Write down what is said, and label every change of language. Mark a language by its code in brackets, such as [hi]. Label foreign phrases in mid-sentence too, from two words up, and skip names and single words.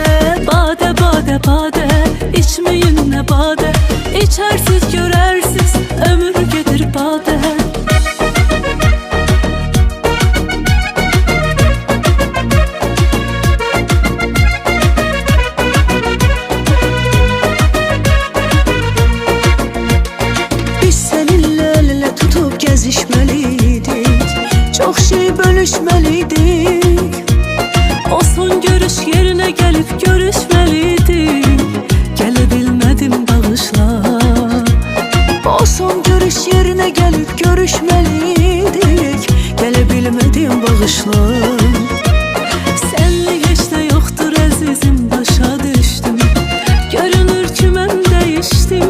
[az] Badə, badə, badə, içmeyin nə badə, içərsiz görərsiz, ömür gedir badə. [tr] Biz seninle el ele tutup gezişmeliydik, çok şey bölüşmeliydik. O son görüş yerine gelip görüşmeliydik, [az] gələ bilmədim bağışla. [tr] O son görüş yerine gelip görüşmeliydik, gelebilmedim bağışla. [az] Sənli heç nə yoxdur əzizim, başa düşdüm, görünür ki mən dəyişdim.